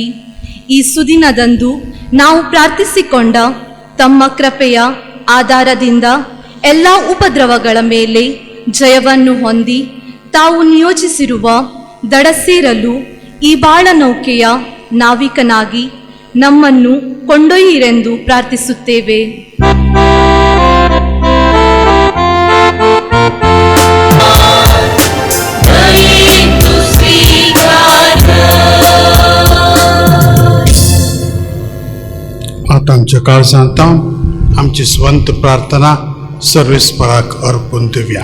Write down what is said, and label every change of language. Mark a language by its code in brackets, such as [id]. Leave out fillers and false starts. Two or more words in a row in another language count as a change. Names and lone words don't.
[kn] ಈ ಸುದಿನದಂದು ನಾವು ಪ್ರಾರ್ಥಿಸಿಕೊಂಡ ತಮ್ಮ ಕೃಪೆಯ ಆಧಾರದಿಂದ ಎಲ್ಲ ಉಪದ್ರವಗಳ ಮೇಲೆ ಜಯವನ್ನು ಹೊಂದಿ ತಾವು ನಿಯೋಜಿಸಿರುವ ದಡ ಸೇರಲು ಈ ಬಾಳ ನೌಕೆಯ ನಾವಿಕನಾಗಿ ನಮ್ಮನ್ನು ಕೊಂಡೊಯ್ಯಿರೆಂದು ಪ್ರಾರ್ಥಿಸುತ್ತೇವೆ. [kok] आता आमच्या काळजांत आमची स्वंत प्रार्थना सर्वेस्पराक अर्पून दिवया.